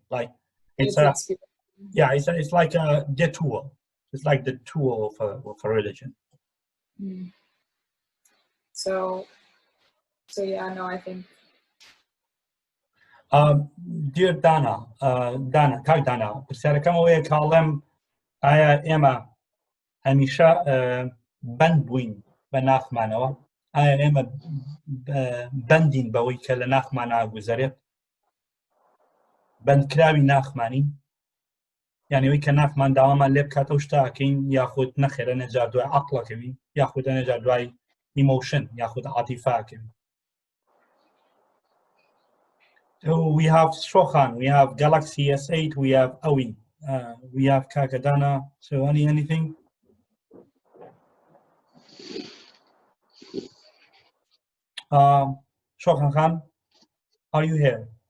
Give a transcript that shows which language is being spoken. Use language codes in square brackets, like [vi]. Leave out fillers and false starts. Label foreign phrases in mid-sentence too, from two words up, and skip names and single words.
[en] Like it's a yeah, it's like a detour. It's like the tour of a religion. Mm. So yeah, no, I think. Dear Dana, Dana, [ckb] کاک دانا پرسیارەکەم ئەوەیە کاڵم ئایا ئێمە هەمیشە بەند بووین بە ناخمانەوە ئایا ئێمە بەندین بەوەی کە لە ناخمان ئاگوزارێت بەندکراوی ناخمانی یعنی ئەوەی کە ناخمان داوامان لێ بکاتەوە شتاکەین یاخود نەخێرە نەجار دوای عەقڵەکەوین یاخود نەجار دوای ئیمۆشن یاخود عاتیفاکەوین. [en] So we have Shokhan, we have Galaxy S8, we have Awi, we have Kakadana. So anything? Shokhan Khan, are you here?